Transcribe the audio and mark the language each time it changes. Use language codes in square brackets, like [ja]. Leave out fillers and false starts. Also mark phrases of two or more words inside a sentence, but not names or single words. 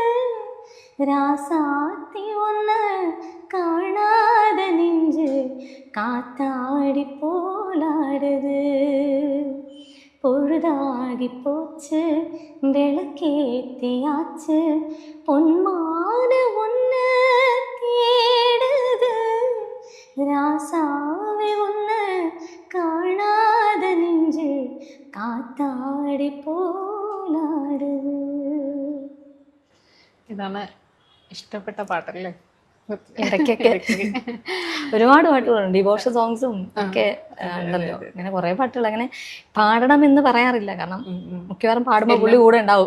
[ta] ராசாத்தி ஒன்ன காணாத நெஞ்சு காத்தாடி போலாடுது, பொழுதாகி போச்சு விளக்கேத்தியாச்சு, பொன்மான ஒன்று தேடுது. ராசாவே ஒன்று காணாத நெஞ்சு காத்தாடி போலாடுது. [ml] ഇതാണ് ഇഷ്ടപ്പെട്ട പാട്ടല്ലേ? ഇടയ്ക്കൊക്കെ ഒരുപാട് പാട്ടുകളുണ്ട്, ഡിവോഷൻ സോങ്സും ഒക്കെ ഉണ്ടല്ലോ. അങ്ങനെ കുറെ പാട്ടുകൾ അങ്ങനെ പാടണം എന്ന് പറയാറില്ല, കാരണം മിക്കവാറും പാടുമ്പോൾ പുള്ളി കൂടെ ഉണ്ടാവും.